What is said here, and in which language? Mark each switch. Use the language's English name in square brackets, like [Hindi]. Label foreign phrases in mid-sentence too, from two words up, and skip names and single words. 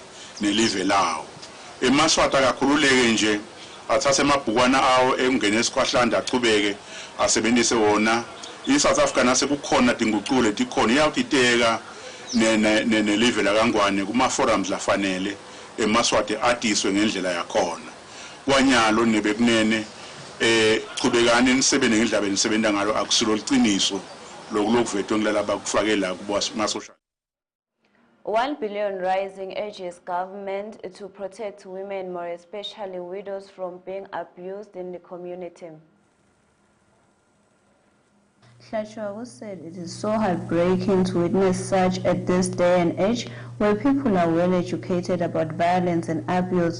[Swati] nelive lawo eMaswati akakhululeke nje athathe amabhukwana awo engene esikhwahlanda achubeke asebenzise wona iSouth Africa nasekukhona dinguqule tikhona iyawutiteka nelive lakangwane kuma forums lafanele eMaswati atiswe ngendlela yakhona kwanyalo nebekunene chubekani nisebenze ngendlela benisebenza ngalo akusilo liqiniso lokuvetwe ngilala bakufakela kuma social [English] 1 billion rising urges government to protect women, more especially widows, from being abused in the community. Hlachwago said it is so heartbreaking to witness such at this day and age where people are well educated about violence and abuse.